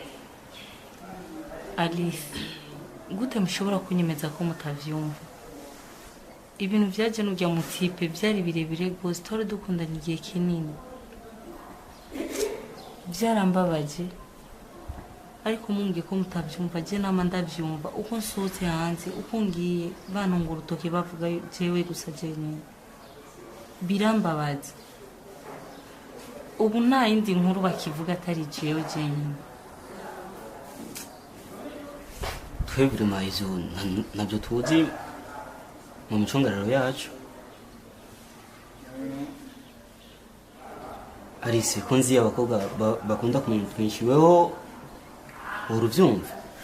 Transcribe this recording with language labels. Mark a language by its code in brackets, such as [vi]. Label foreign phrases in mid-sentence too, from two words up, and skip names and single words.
[rn] Alice gute mushobora kunyemeza ko mutavyumva ibintu byaje n'ujya mutipe byari birebire gose tore dukundana igihe kinini byarambabaje ariko mumbwiye ko mutavyumva je nama ndavyumva uko nsohotse hanze uko ngiye banongura urutoke bavuga jewe gusa jewe birambabaza ubu nta yindi nkuru bakivuga atari jewe jenyine twebwe mayizo nabyo tuzi mu micungararo yacu Alice ko nzi abakobwa bakunda kumenya twinshi weho uruvyumva